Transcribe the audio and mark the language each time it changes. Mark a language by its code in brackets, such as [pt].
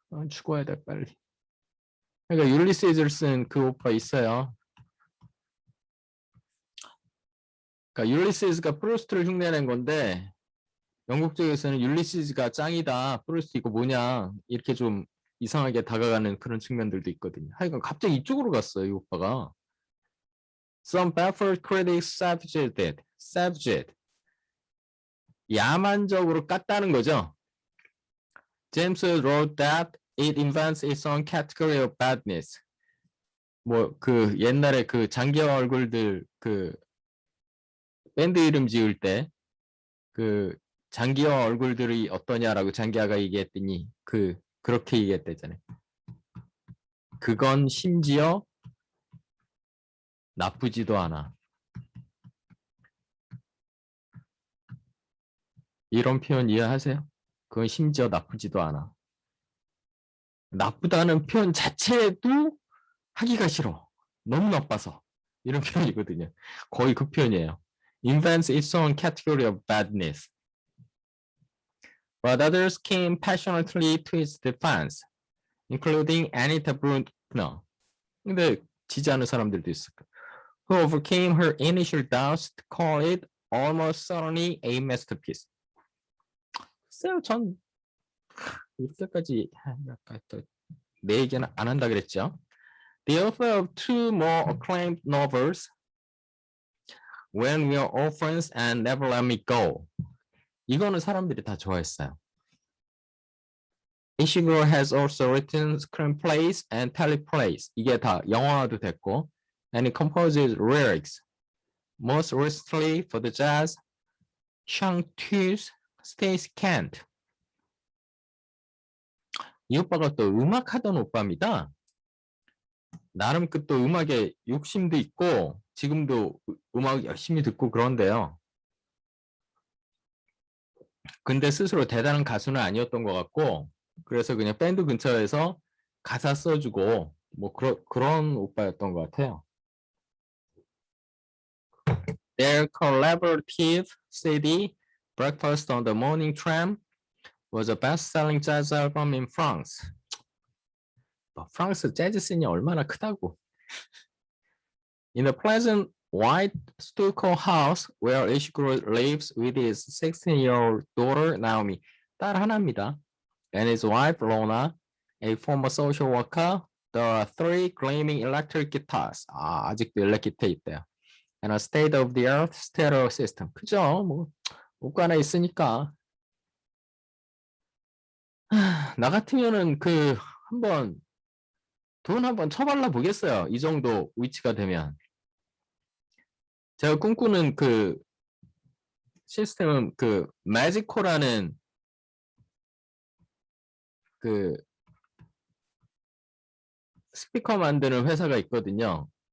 [ko] 죽어야 돼 빨리. 그러니까 율리시즈를 쓴 그 오빠 있어요. 그러니까 율리시즈가 프루스트를 흉내낸 건데 영국 쪽에서는 율리시즈가 짱이다. 프루스트 이거 뭐냐 이렇게 좀 이상하게 다가가는 그런 측면들도 있거든요. 하여간 갑자기 이쪽으로 갔어요. 이 오빠가. [en] Some baffled critics savaged it. savaged. [ko] 야만적으로 깠다는 거죠. [en] James wrote that it invents its own category of badness. [ko] 뭐 그 옛날에 그 장기화 얼굴들 그 밴드 이름 지을 때 그 장기화 얼굴들이 어떠냐라고 장기화가 얘기했더니 그렇게 얘기했대잖아요. 그건 심지어 나쁘지도 않아. 이런 표현 이해하세요? 그건 심지어 나쁘지도 않아. 나쁘다는 표현 자체도 하기가 싫어. 너무 나빠서. 이런 표현이거든요. 거의 극표현이에요. [en] invents its own category of badness. But others came passionately to its defense, including Anita Bruckner. [ko] 근데 지지하는 사람들도 있어. [en] Who overcame her initial doubts to call it almost certainly a masterpiece. [ko] 글쎄요, 전 이렇게까지 내 얘기는 안 한다 그랬죠. [en] The author of two more acclaimed novels, When We Are Orphans and Never Let Me Go. [ko] 이거는 사람들이 다 좋아했어요. [en] Ishiguro has also written screenplays and teleplays. [ko] 이게 다 영화화도 됐고, [en] and he composes lyrics. Most recently for the jazz, Shang-Tu's Stacy Kent. [ko] 이 오빠가 또 음악하던 오빠입니다. 나름 그 또 음악에 욕심도 있고 지금도 음악 열심히 듣고 그런데요. 근데 스스로 대단한 가수는 아니었던 것 같고 그래서 그냥 밴드 근처에서 가사 써주고 뭐 그런 오빠였던 것 같아요. [en] Their collaborative CD, Breakfast on the Morning Tram, was a best-selling jazz album in France. [ko] 프랑스 재즈 씬이 얼마나 크다고. [en] In the pleasant white stucco house where Ishiguro lives with his 16-year-old daughter Naomi, [ko] 딸 하나입니다. [en] And his wife Lona, a former social worker, there are 3 gleaming electric guitars. [ko] 아직도 일렉 기타 있대요. [en] And a state-of-the-art stereo system. [ko] 그죠? 뭐 옷가 하나 있으니까. 나 같으면은 돈 한번 쳐발라 보겠어요. 이 정도 위치가 되면. 제가 꿈꾸는 그 시스템은 그 매지코라는 그 스피커 만드는 회사가 있거든요.